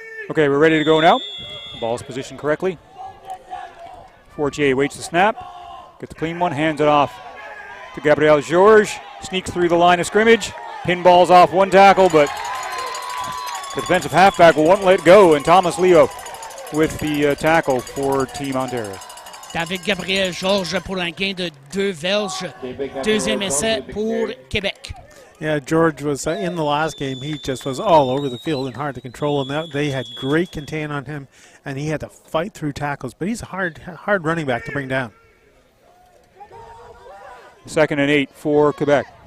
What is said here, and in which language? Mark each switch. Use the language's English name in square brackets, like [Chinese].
[English] Okay, we're ready to go now. Ball's positioned correctly. Fortier waits the snap, gets a clean one, hands it off to Gabriel Georges. Sneaks through the line of scrimmage, pinballs off one tackle, but the defensive halfback won't let go, and Thomas Leo with the tackle for Team Ontario. [French] David Gabriel Georges pour un gain de 2 verges. Deuxième essai pour Québec. [English] Yeah, George was in the last game. He just was all over the field and hard to control, and they had great contain on him, and he had to fight through tackles. But he's a hard running back to bring down. 2nd and 8 for Quebec.